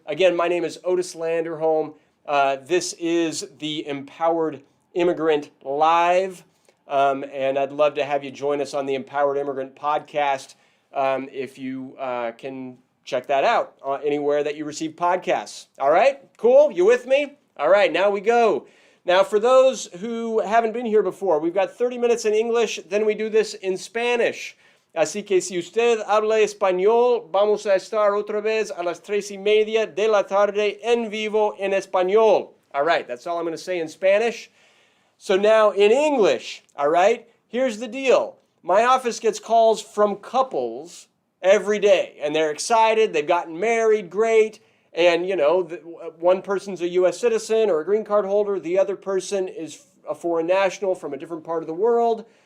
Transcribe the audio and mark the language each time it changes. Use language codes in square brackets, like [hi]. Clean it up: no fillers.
[en] Again, my name is Otis Landerholm. This is the Empowered Immigrant Live, and I'd love to have you join us on the Empowered Immigrant Podcast if you can check that out anywhere that you receive podcasts. All right? Cool? You with me? All right, now we go. Now, for those who haven't been here before, we've got 30 minutes in English, then we do this in Spanish. [es] Así que si usted habla español, vamos a estar otra vez a las 3:30 de la tarde en vivo en español. [en] All right, that's all I'm going to say in Spanish. So now in English, all right, here's the deal. My office gets calls from couples every day, and they're excited. They've gotten married, great. And, one person's a U.S. citizen or a green card holder. The other person is a foreign national from a different part of the world.